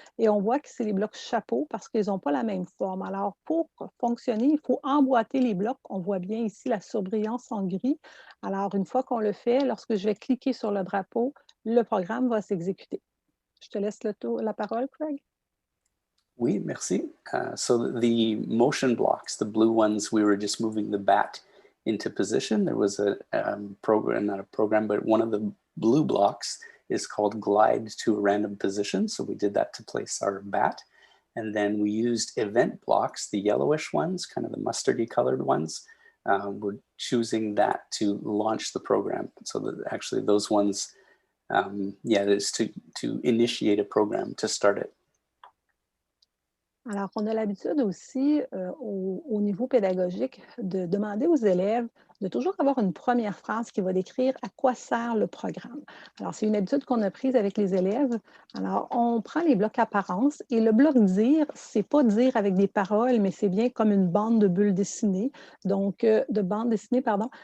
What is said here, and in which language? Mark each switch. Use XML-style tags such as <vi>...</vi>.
<fr>Et on voit que c'est les blocs chapeaux parce qu'ils n'ont pas la même forme. Alors, pour fonctionner, il faut emboîter les blocs. On voit bien ici la surbrillance en gris. Alors, une fois qu'on le fait, lorsque je vais cliquer sur le drapeau, le programme va s'exécuter. Je te laisse la parole, Craig. Oui, merci.</fr> <en>So the motion blocks, the blue ones, we were just moving the bat into position. There was a program, not a program, but one of the blue blocks is called glide to a random position. So we did that to place our bat. And then we used event blocks, the yellowish ones, kind of the mustardy colored ones. We're choosing that to launch the program. So that actually those ones, it is to initiate a program, to start it.</en> <fr>Alors, on a l'habitude aussi, au niveau pédagogique, de demander aux élèves de toujours avoir une première phrase qui va décrire à quoi sert le programme. Alors, c'est une habitude qu'on a prise avec les élèves. Alors, on prend les blocs apparence et le bloc dire, c'est pas dire avec des paroles, mais c'est bien comme une bande de bulles dessinées, donc de bande dessinée, pardon.</fr>